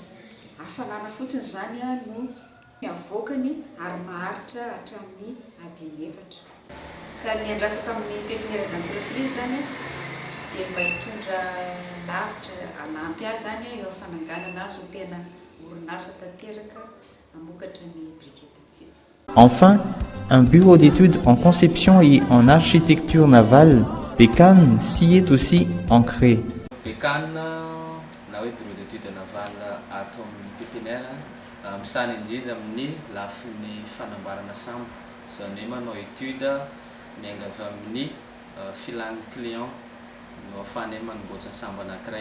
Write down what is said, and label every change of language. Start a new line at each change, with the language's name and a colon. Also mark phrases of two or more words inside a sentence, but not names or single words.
Malagasy: Hafanana fotsiny zany no avoakany ary maharitra hatramin'ny adiny 4. ka ny andrasaka amin'ny
French: pépinière d'entreprise
Malagasy: zany dia mba hitondra lavitra anampy azy zany eo fananganana azy ho tena orinasa tanteraka hamokatra ny brigety tety.
French: Enfin, un bureau d'études en conception et en architecture navale, BECAN, s'y est aussi ancré.
Malagasy: BECAN, na hoe
French: bureau d'études navale
Malagasy: ato amin'ny pépinière, misana indrindra amin'ny lafin'ny fanamboarana sambo. Zany hoe manao étude miainga avy amin'ny filan'ny client no ahafahany hoe manomboatra ny sambo anankiray